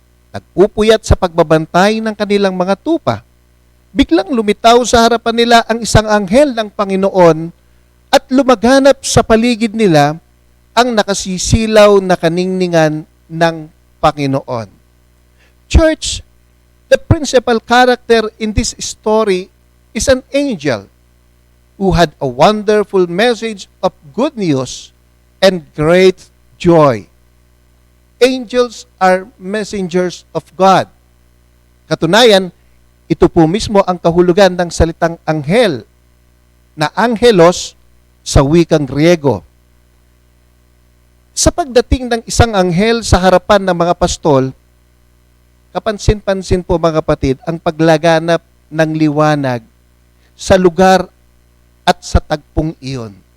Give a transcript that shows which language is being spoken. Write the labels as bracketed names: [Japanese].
[Filipino] Nagpupuyat sa pagbabantay ng kanilang mga tupa. Biglang lumitaw sa harapan nila ang isang anghel ng Panginoon at lumaganap sa paligid nila ang nakasisilaw na kaningningan ng Panginoon. [English] Church, the principal character in this story is an angel who had a wonderful message of good news and great joy. Angels are messengers of God. [Filipino] Katunayan, ito po mismo ang kahulugan ng salitang anghel na angelos sa wikang Griego. Sa pagdating ng isang anghel sa harapan ng mga pastol, kapansin-pansin po mga kapatid, ang paglaganap ng liwanag sa lugar at sa tagpong iyon.